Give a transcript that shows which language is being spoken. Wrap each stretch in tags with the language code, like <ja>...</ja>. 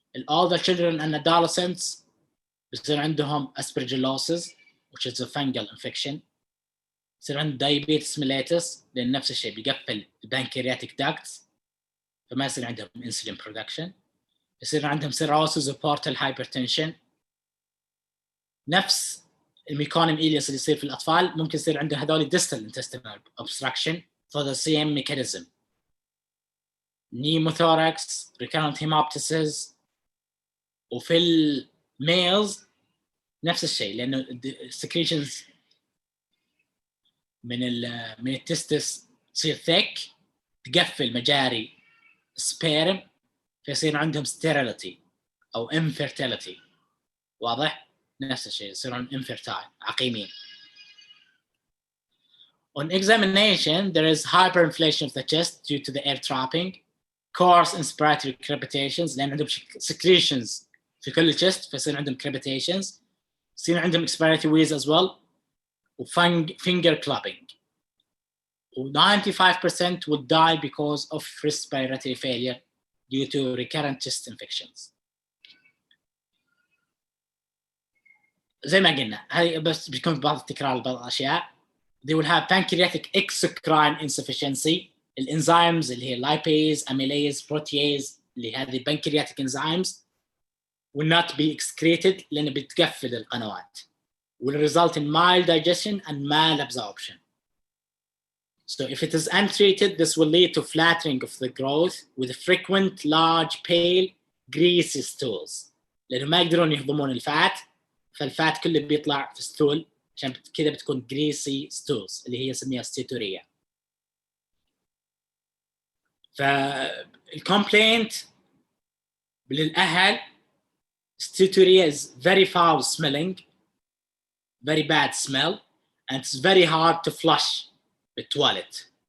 <en>older children and adolescents</en> <ar>يصير عندهم</ar> <en>aspergillosis which is a fungal infection، يصير عندهم diabetes mellitus</en> <ar>لأن نفس الشيء بيقفل</ar> <en>pancreatic ducts</en> <ar>فما يصير عندهم</ar> <en>insulin production، يصير عندهم cirrhosis و portal hypertension.</en> <ar>نفس الميكونيوم إليوس اللي يصير في الأطفال ممكن يصير عنده هذول</ar> <en>distal intestinal obstruction for the same mechanism. pneumothorax, recurrent hemoptysis.</en> <ar>وفي الميلز نفس الشيء لأنه secretions من التستس تصير thick تقفل مجاري sperm فيصير عندهم sterility أو infertility. واضح؟ نفس الشيء يصيرون infertile عقيمين.</ar> <en>On examination there is hyperinflation of the chest due to the air trapping, coarse inspiratory crepitations</en> <ar>لأن عندهم</ar> <en>secretions</en> <ar>في كل</ar> <en>الchest</en> <ar>فيصير عندهم</ar> <en>crepitations، يصير عندهم expiratory wheeze as well و finger clubbing. و 95% would die because of respiratory failure due to recurrent chest infections.</en> <ar>زي ما قلنا هذه بس بيكون بعض التكرار لبعض الأشياء.</ar> <en>They will have pancreatic exocrine insufficiency.</en> <ar>الانزيمز اللي هي</ar> <en>lipase, amylase, protease اللي هذه pancreatic enzymes will not be excreted</en> <ar>لأنه بتقفل القنوات.</ar> <en>Will result in mild digestion and malabsorption. So if it is untreated, this will lead to flattering of the growth with frequent large pale greasy stools.</en> <ar>لأنه ما يقدرون يهضمون الفات فالفات كله بيطلع في ستول عشان كذا بتكون greasy stools اللي هي نسميها steatorrhea.</ar> <en>فالcomplaint</en> <ar>للأهل</ar> <en>steatorrhea is very foul smelling, very bad smell, and it's very hard to flush the toilet.</en>